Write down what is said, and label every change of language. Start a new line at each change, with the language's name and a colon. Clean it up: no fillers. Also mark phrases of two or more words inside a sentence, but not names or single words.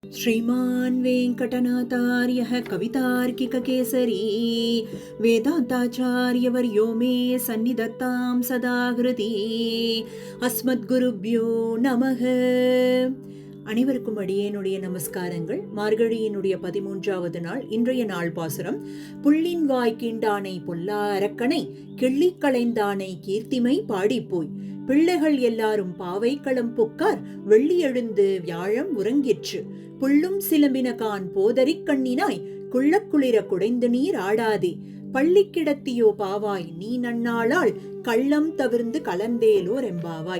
Sanskrit: श्रीमान् वेङ्कटनाथार्यः कवितार्किककेसरी वेदान्ताचार्यवर्यो मे सन्निधत्तां सदा हृदि अस्मद्गुरुभ्यो நமக.
Tamil: அனைவருக்கும் அடியேனுடைய நமஸ்காரங்கள். மார்கழியினுடைய 13வது நாள் இன்றைய நாள் பாசுரம். புள்ளின் வாய் கீண்டானை பொல்லா அரக்கனை கிள்ளிக் களைந்தானை கீர்த்திமை பாடிப்போய் பிள்ளைகள் எல்லாரும் பாவைக்களம் புக்கார் வெள்ளி எழுந்து வியாழம் உறங்கிற்று புள்ளும் சிலம்பினகான் போதரிக் கண்ணினாய் குள்ளக்குளிர குடைந்து நீர் ஆடாதே பள்ளி கிடத்தியோ பாவாய் நீ நன்னாளால் கள்ளம் தவிர்ந்து கலந்தேலோர் எம்பாவாய்.